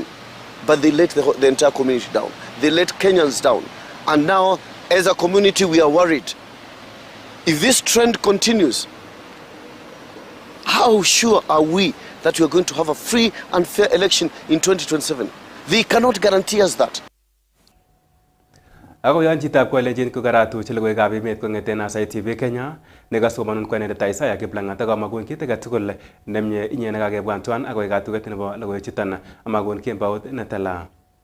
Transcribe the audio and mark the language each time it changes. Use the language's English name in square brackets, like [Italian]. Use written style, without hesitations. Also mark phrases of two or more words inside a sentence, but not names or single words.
[English] But they let the entire community down. They let Kenyans down. And now, as a community, we are worried. If this trend continues, how sure are we that we are going to have a free and fair election in 2027? They cannot guarantee us that. [Kalenjin] Ako yan chitab kolenjin ko karatuch logoiywekab emet kong'eten Aasai TV Kenya nekasomanun kwenet Aasai Kiplangat akamakon kit age tugul nemie inye nekakebwan tuan akoi katuget nebo logoiwechuton amakon kembout netala.